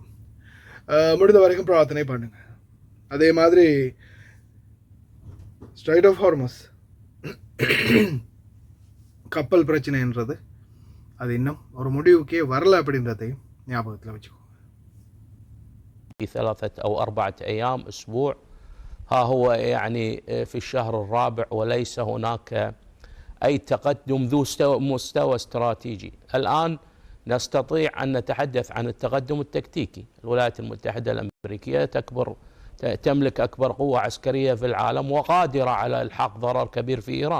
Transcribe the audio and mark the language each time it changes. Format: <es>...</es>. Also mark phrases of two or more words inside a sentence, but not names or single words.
<ta>முடிந்த வரைக்கும் பிரார்த்தனை பண்ணுங்க. அதே மாதிரி ஸ்ட்ரைட் ஆஃப் ஹார்மஸ் கப்பல் பிரச்சனைன்றது அது இன்னும் ஒரு முடிவுக்கே வரல அப்படின்றதையும் ஞாபகத்தில் வச்சுக்கோங்க.</ta> <ar>3 أو 4 أيام أسبوع ها هو يعني في الشهر الرابع وليس هناك أي تقدم ذو مستوى استراتيجي. الآن نستطيع أن نتحدث عن التقدم التكتيكي. الولايات المتحدة الأمريكية تملك أكبر قوة عسكرية في العالم وقادرة على إلحاق ضرر كبير في إيران.</ar>